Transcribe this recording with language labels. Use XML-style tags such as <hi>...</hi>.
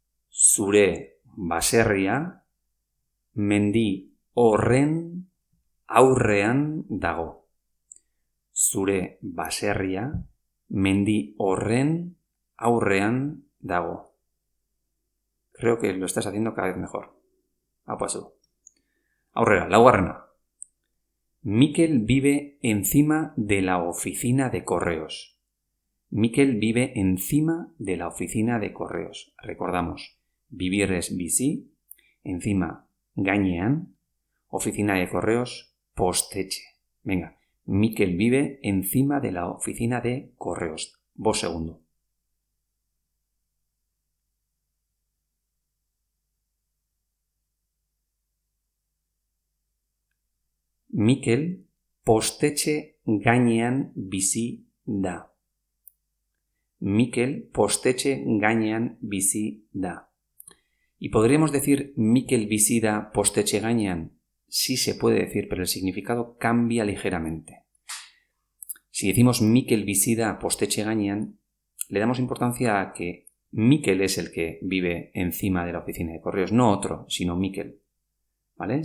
<eu>Zure baserria mendi horren aurrean dago. Zure baserria mendi horren aurrean dago.</eu> <es>Creo que lo estás haciendo cada vez mejor. Apasu.</es> <eu>Aurrera, laugarrena.</eu> <es>Mikel vive encima de la oficina de correos. Mikel vive encima de la oficina de correos. Recordamos, vivir es bizi, encima gainean, oficina de correos postetxe. Venga, Mikel vive encima de la oficina de correos. 5 segundos.</es> <eu>Mikel postetxe gainean bizi da. Mikel postetxe gainean bizi da.</eu> <es>¿Y podríamos decir</es> <eu>Mikel bizi da postetxe gainean?</eu> <es>Sí se puede decir, pero el significado cambia ligeramente. Si decimos</es> <eu>Mikel bizi da postetxe gainean,</eu> <es>le damos importancia a que Mikel es el que vive encima de la oficina de correos, no otro, sino Mikel. ¿Vale?</es>